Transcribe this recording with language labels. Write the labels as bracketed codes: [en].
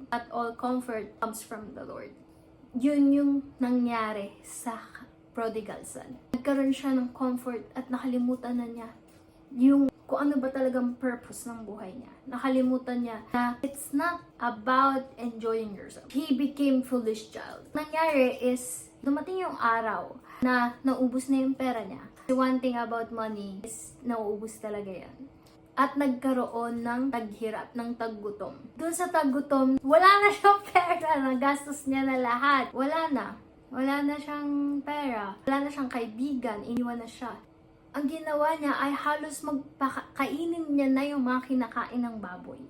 [en] Not all comfort comes from the Lord. [tl] Yun yung nangyari sa prodigal son. Nagkaroon siya ng comfort at nakalimutan na niya yung kung ano ba talagang purpose ng buhay niya. Nakalimutan niya na [en] it's not about enjoying yourself. He became foolish child. [tl] Nangyari is, dumating yung araw na naubos na yung pera niya. [en] The one thing about money is [tl] nauubos talaga yan. At nagkaroon ng taghirap, ng taggutom. Doon sa taggutom, wala na siyang pera. Nagastos niya na lahat. Wala na siyang pera. Wala na siyang kaibigan. Iniwan na siya. Ang ginawa niya ay halos magpakainin niya na yung mga kinakain ng baboy.